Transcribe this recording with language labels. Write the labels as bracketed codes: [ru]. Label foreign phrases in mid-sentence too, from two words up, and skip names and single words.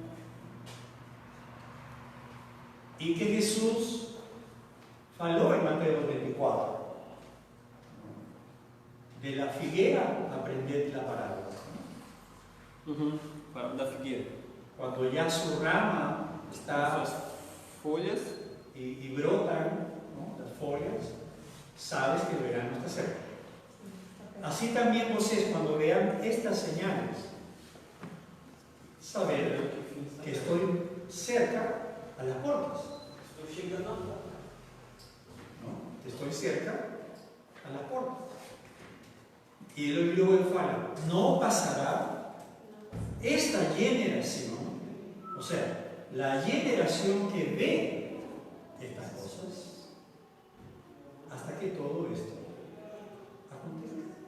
[es] Y que Jesús faló en Mateo 24. De la figuera aprended la parábola. [pt] Da figueira. [es] Cuando ya su rama está [pt] As folhas. [es] y brotan, ¿no?, las follas, sabes que el verano está cerca. Así también vocês, cuando vean estas señales, saber que estoy cerca a las puertas, [pt] Estou chegando à porta. [es] ¿no? Estoy cerca a las puertas. Y luego él fala, no pasará esta generación, o sea, la generación que ve estas cosas, hasta que todo esto acontezca.